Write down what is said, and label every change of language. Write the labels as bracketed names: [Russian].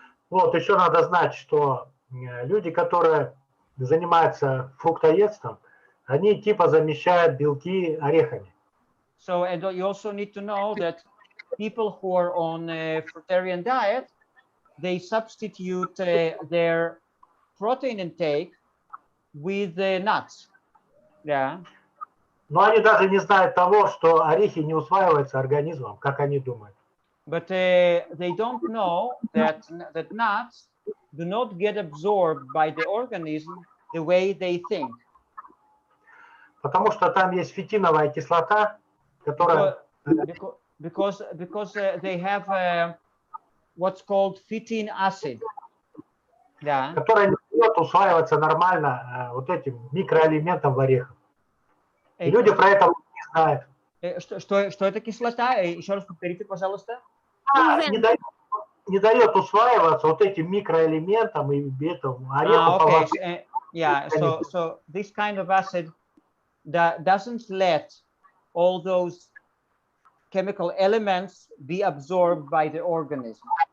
[Russian] Вот, еще надо знать, что люди, которые занимаются фруктоедством, они типа замещают белки орехами. [English] So, and you also need to know that people who are on a fruitarian diet, they substitute their protein intake with nuts. Yeah. [Russian] Но они даже не знают того, что орехи не усваиваются организмом, как они думают. [English] But they don't know that nuts do not get absorbed by the organism the way they think. [Russian] Потому что там есть фитиновая кислота, которая... [English] Because they have what's called phytin acid. [Russian] Да. Которая не дает усваиваться нормально вот этим микроэлементам в орехах. И люди про это не знают. Что это кислота? Еще раз повторите, пожалуйста. Не дает усваиваться вот этим микроэлементам и этому ореху. [English] Okay. Yeah, so this kind of acid that doesn't let all those chemical elements be absorbed by the organism.